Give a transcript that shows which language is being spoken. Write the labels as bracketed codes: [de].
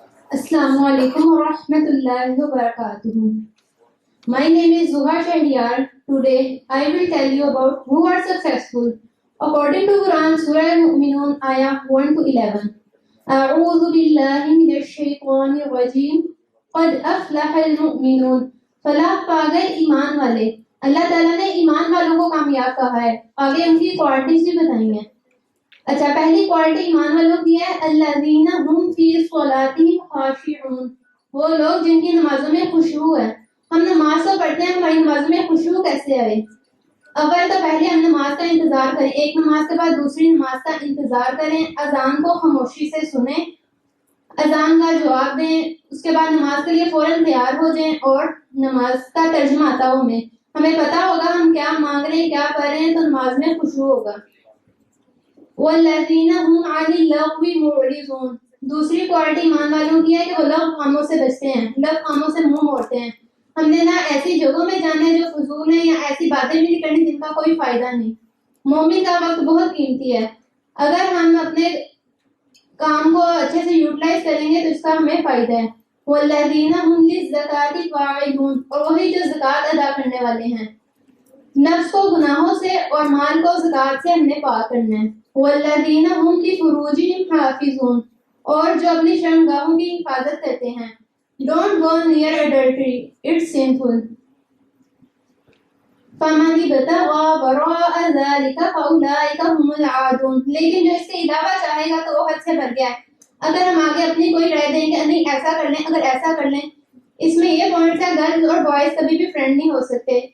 [ar] Assalamu alaikum wa rahmatullahi wa barakatuh. [en] My name is Zoha Sheryal. Today I will tell you about who are successful. According to Quran, Surah Al-Mu'minun, ayah 1 to 11. [ar] أعوذ بالله من الشیطان الرجیم قد افلح المؤمنون. [ur] فلاح پا گئے ایمان والے. اللہ تعالیٰ نے ایمان والوں کو کامیاب کہا ہے. آگے ان کی کوالٹیز بھی بتائی ہیں. اچھا, پہلی کوالٹی ایمان والوں کی ہے [ar] الذین هم فی صلاتہم خاشعون. [ur] وہ لوگ جن کی نمازوں میں خشوع ہے. ہم نماز تو پڑھتے ہیں, ہماری نمازوں میں خشوع کیسے آئے؟ اول تو پہلے ہم نماز کا انتظار کریں, ایک نماز کے بعد دوسری نماز کا انتظار کریں, اذان کو خاموشی سے سنیں, اذان کا جواب دیں, اس کے بعد نماز کے لیے فوراً تیار ہو جائیں اور نماز کا ترجمہ آتا ہو ہمیں پتہ ہوگا ہم کیا مانگ رہے ہیں کیا پڑھ رہے ہیں, تو نماز میں خشوع ہوگا. [ar] والذین هم عن اللغو معرضون. [ur] دوسری کوالٹی ایمان والوں کی ہے کہ وہ لغو کاموں سے بچتے ہیں, لغو کاموں سے منہ موڑتے ہیں. ہم نے نہ ایسی جگہوں میں جانا ہے جو فضول ہیں, یا ایسی باتیں بھی نہیں کرنی جن کا کوئی فائدہ نہیں. مومن کا وقت بہت قیمتی ہے. اگر ہم اپنے کام کو اچھے سے یوٹیلائز کریں گے تو اس کا ہمیں فائدہ ہے. [ar] والذین هم للزکاۃ فاعلون. [ur] اور وہی جو زکوٰۃ ادا کرنے والے ہیں. نفس کو گناہوں سے اور مال کو زکوٰۃ سے ہم نے پاک کرنا ہے. [ar] والذین هم لفروجہم حافظون, [ur] اور جو اپنی شرمگاہوں کی حفاظت کرتے ہیں. [en] Don't go near adultery, it's sinful. [ar] فَمَنِ ابْتَغَىٰ وَرَاءَ ذَلِكَ فَأُولَٰئِكَ هُمُ الْعَادُونَ, [ur] لیکن جو اس کے علاوہ چاہے گا تو وہ حد سے بڑھ گیا ہے. اگر ہم آگے اپنی کوئی رائے دیں گے نہیں ایسا کر لیں, اگر ایسا کر لیں, اس میں یہ پوائنٹس ہے گرلز اور بوائز کبھی بھی فرینڈ نہیں ہو سکتے.